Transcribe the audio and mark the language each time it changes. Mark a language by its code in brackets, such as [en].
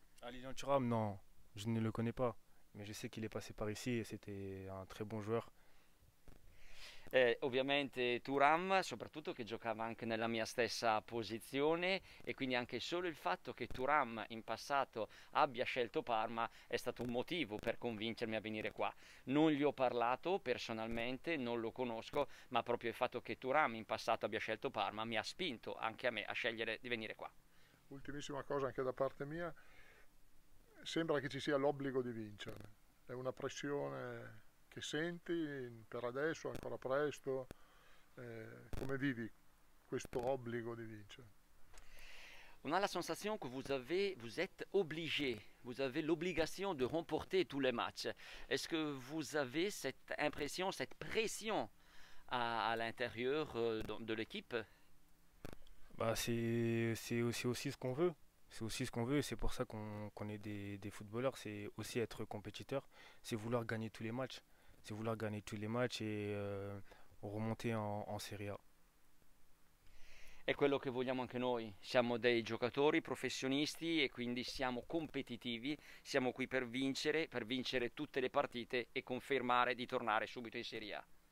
[fr] Ah, Lilian Thuram, non, je ne le connais pas. Mais je sais qu'il est passé par ici et c'était un très bon joueur. [it] Ovviamente Thuram, soprattutto che giocava anche nella mia stessa posizione e quindi anche solo il fatto che Thuram in passato abbia scelto Parma è stato un motivo per convincermi a venire qua. Non gli ho parlato personalmente, non lo conosco, ma proprio il fatto che Thuram in passato abbia scelto Parma mi ha spinto anche a me a scegliere di venire qua. Ultimissima cosa anche da parte mia, sembra che ci sia l'obbligo di vincere, è una pressione che senti per adesso, ancora presto, come vivi questo obbligo di vincere? [fr] On a la sensation que vous êtes obligé, vous avez l'obligation de remporter tous les matchs. Est-ce que vous avez cette impression, cette pression à l'intérieur de l'équipe? Bah, c'est aussi ce qu'on veut. C'est aussi ce qu'on veut et c'est pour ça qu'on est des footballeurs. C'est aussi être compétiteur. C'est vouloir gagner tous les matchs. C'est vouloir gagner tous les matchs et remonter en Serie A. [it] È quello che vogliamo anche noi, siamo dei giocatori professionisti e quindi siamo competitivi, siamo qui per vincere tutte le partite e confermare di tornare subito in Serie A.